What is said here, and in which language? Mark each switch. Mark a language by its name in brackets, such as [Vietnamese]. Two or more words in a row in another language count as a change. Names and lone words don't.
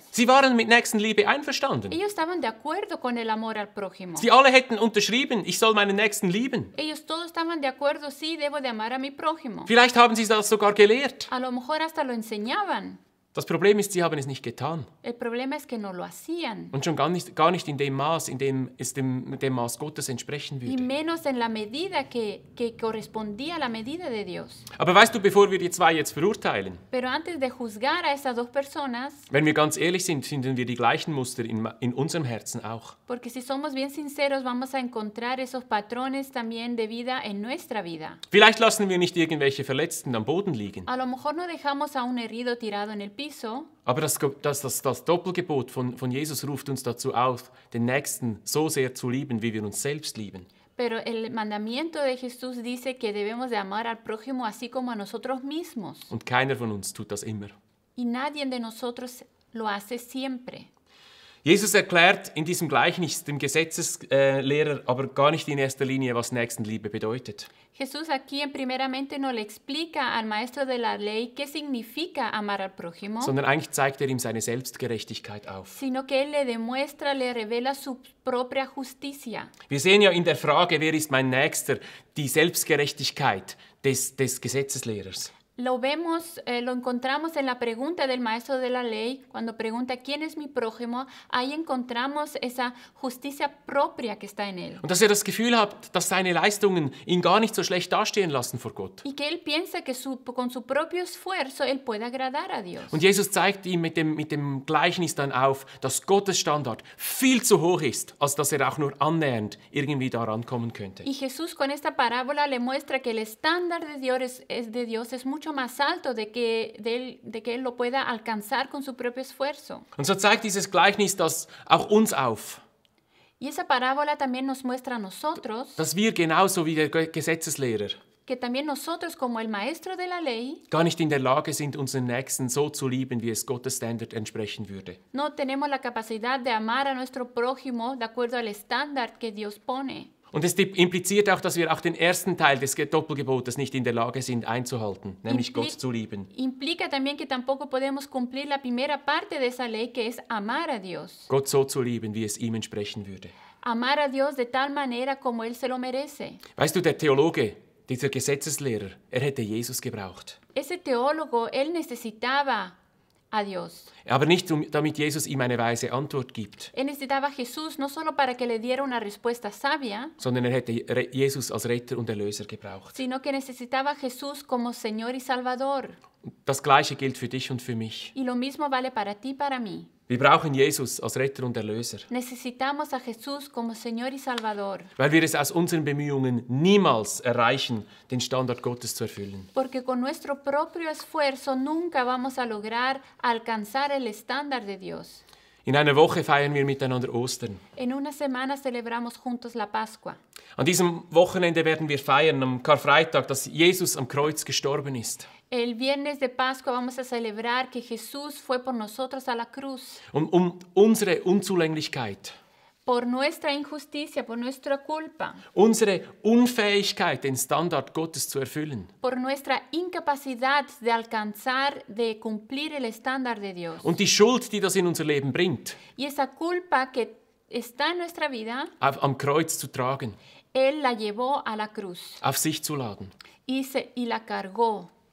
[German] Sie waren mit Nächstenliebe einverstanden. [Spanish] Ellos estaban de acuerdo con el amor al prójimo. [German] Sie alle hätten unterschrieben, ich soll meinen Nächsten lieben. [Spanish] Ellos todos estaban de acuerdo, sí, debo de amar a mi prójimo. [German] Vielleicht haben sie das sogar gelehrt. [Spanish] A lo mejor hasta lo enseñaban. [German] Das Problem ist, sie haben es nicht getan. [Spanish] El problema es que no lo hacían. [German] Und schon gar nicht in dem Maß, in dem es dem Maß Gottes entsprechen [Spanish] Y [German] würde. [Spanish] menos en la medida que correspondía a la medida de Dios. [German] Aber weißt du, bevor wir die zwei jetzt verurteilen, [Spanish] Pero antes de juzgar a esas dos personas, [German] wenn wir ganz ehrlich sind, finden wir die gleichen Muster in unserem Herzen auch. [Spanish] porque si somos bien sinceros vamos a encontrar esos patrones también de vida en nuestra vida. [German] Vielleicht lassen wir nicht irgendwelche Verletzten am Boden liegen. [Spanish] A lo mejor no dejamos a un herido tirado en el piso, [German] Aber das Doppelgebot von Jesus ruft uns dazu auf, den Nächsten so sehr zu lieben, wie wir uns selbst lieben. [Spanish] pero el mandamiento de Jesús dice que debemos de amar al prójimo así como a nosotros mismos. [German] Und keiner von uns tut das immer. [Spanish] Y nadie de nosotros lo hace siempre. [German] Jesus erklärt in diesem Gleichnis dem Gesetzeslehrer aber gar nicht in erster Linie, was Nächstenliebe bedeutet. [Spanish] Jesús aquí primeramente no le explica al maestro de la ley qué significa amar al prójimo, [German] Sondern eigentlich zeigt er ihm seine Selbstgerechtigkeit auf. [Spanish] sino que él le demuestra, le revela su propia justicia. [German] Wir sehen ja in der Frage, wer ist mein Nächster, die Selbstgerechtigkeit des Gesetzeslehrers. [Spanish] Lo vemos, lo encontramos en la pregunta del maestro de la ley, cuando pregunta ¿quién es mi prójimo? Ahí encontramos esa justicia propia que está en él. [German] Und dass er das Gefühl hat, dass seine Leistungen ihn gar nicht so schlecht dastehen lassen vor Gott. [Spanish] Y que él piensa que con su propio esfuerzo él puede agradar a Dios. [German] Und Jesus zeigt ihm mit dem Gleichnis dann auf, dass Gottes Standard viel zu hoch ist, als dass er auch nur annähernd irgendwie da rankommen könnte. [Spanish] Y Jesús con esta parábola le muestra que el estándar de Dios es mucho más alto de que él lo pueda alcanzar con su propio esfuerzo. [German] Und so zeigt dieses Gleichnis das auch uns auf, [Spanish] Y esa parábola también nos muestra a nosotros [German] dass wir genauso wie der Gesetzeslehrer [Spanish] que también nosotros como el maestro de la ley [German] gar nicht in der Lage sind, unseren Nächsten so zu lieben, wie es Gottes Standard entsprechen würde. [Spanish] no tenemos la capacidad de amar a nuestro prójimo de acuerdo al estándar que Dios pone. [German] Und es impliziert auch, dass wir auch den ersten Teil des Doppelgebotes nicht in der Lage sind einzuhalten, nämlich Gott zu lieben. [Spanish] Implica también que tampoco podemos cumplir la primera parte de esa ley que es amar a Dios. [German] Gott so zu lieben, wie es ihm entsprechen würde. [Spanish] Amar a Dios de tal manera como Él se lo merece. [German] Weißt du, der Theologe, dieser Gesetzeslehrer, er hätte Jesus gebraucht. [Spanish] Ese teólogo, él necesitaba a Dios. [German] Aber nicht, damit Jesus ihm eine weise Antwort gibt, [Spanish] Él necesitaba a Jesús no solo para que le diera una respuesta sabia, [German] sondern er hätte Jesus als Retter und Erlöser gebraucht. [Spanish] sino que necesitaba a Jesús como Señor y Salvador. [German] Das Gleiche gilt für dich und für mich. [Spanish] Y lo mismo vale para ti y para mí. [German] Wir brauchen Jesus als Retter und Erlöser, [Spanish] Necesitamos a Jesús como Señor y Salvador, [German] weil wir es aus unseren Bemühungen niemals erreichen, den Standard Gottes zu erfüllen. [Spanish] porque con nuestro propio esfuerzo nunca vamos a lograr alcanzar el estándar de Dios. [German] In einer Woche feiern wir miteinander Ostern. [Spanish] En una semana celebramos juntos la Pascua. [German] An diesem Wochenende werden wir feiern, am Karfreitag, dass Jesus am Kreuz gestorben ist. [Spanish] El viernes de Pascua vamos a celebrar que Jesús fue por nosotros a la cruz, [German] Um unsere Unzulänglichkeit, [Spanish] por nuestra injusticia, por nuestra culpa, [German] unsere Unfähigkeit, den Standard Gottes zu erfüllen. [Spanish] por nuestra incapacidad de alcanzar, de cumplir el estándar de Dios. [German] Und die Schuld, die das in unser Leben bringt, [Spanish] Y esa culpa que está en nuestra vida, [German] am Kreuz zu tragen, [Spanish] Él la llevó a la cruz [German] auf sich zu laden. [Spanish] y la cargó.